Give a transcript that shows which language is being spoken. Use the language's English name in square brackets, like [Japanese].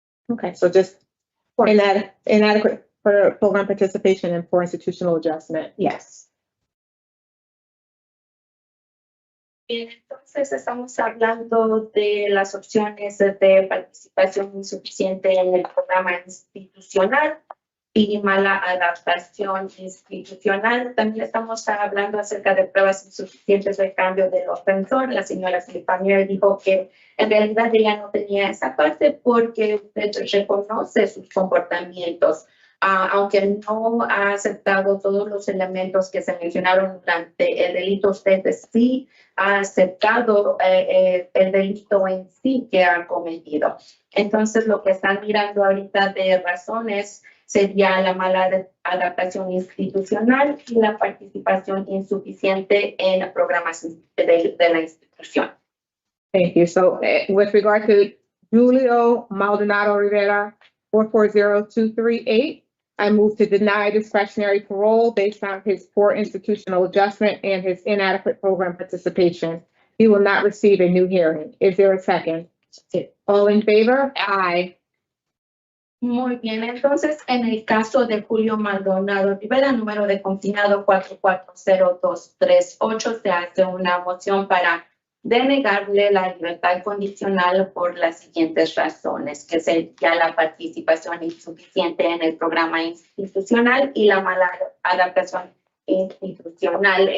[English] Okay, so just inadequate program participation and poor institutional adjustment. Yes. [Spanish] Bien, entonces estamos hablando de las opciones de participación insuficiente en el programa institucional y mala adaptación institucional. También estamos hablando acerca de pruebas insuficientes del cambio del ofensor. La señora Silvanier dijo que en realidad ella no tenía esa parte porque usted reconoce sus comportamientos. Aunque no ha aceptado todos los elementos que se mencionaron durante el delito, usted sí ha aceptado el delito en sí que ha cometido. Entonces, lo que están mirando ahorita de razones sería la mala adaptación institucional y la participación insuficiente en programas de la institución. [English] Thank you. So with regard to Julio Maldonado Rivera, 440238, I move to deny discretionary parole based on his poor institutional adjustment and his inadequate program participation. He will not receive a new hearing. Is there a second? All in favor? Aye. [Spanish] Muy bien, entonces en el caso de Julio Maldonado Rivera, número de confinado 440238, se hace una moción para denegarle la libertad condicional por las siguientes razones, que sería la participación insuficiente en el programa institucional y la mala adaptación institucional.